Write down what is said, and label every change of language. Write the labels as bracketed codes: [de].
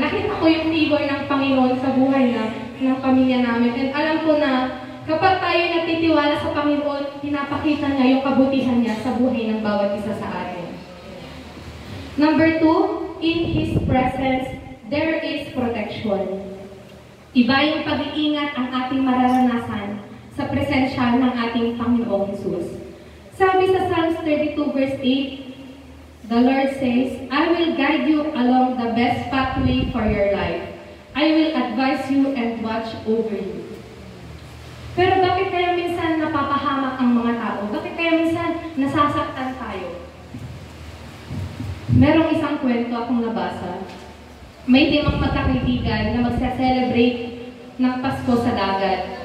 [tl] Nakita ko yung favor ng Panginoon sa buhay ng pamilya namin. And alam ko na kapag tayo natitiwala sa Panginoon, pinapakita niya yung kabutihan niya sa buhay ng bawat isa sa atin. [en] Number 2, in His presence, there is protection. [tl] Iba yung pag-iingat ang ating mararanasan sa presensya ng ating Panginoong Jesus. Sabi sa [en] Psalms 32 verse 8, the Lord says, I will guide you along the best pathway for your life. I will advise you and watch over you. [tl] Pero bakit kaya minsan napapahamak ang mga tao? Bakit kaya minsan nasasaktan tayo? Merong isang kwento akong nabasa. May 5 magkakaibigan na magsa-celebrate ng Pasko sa dagat.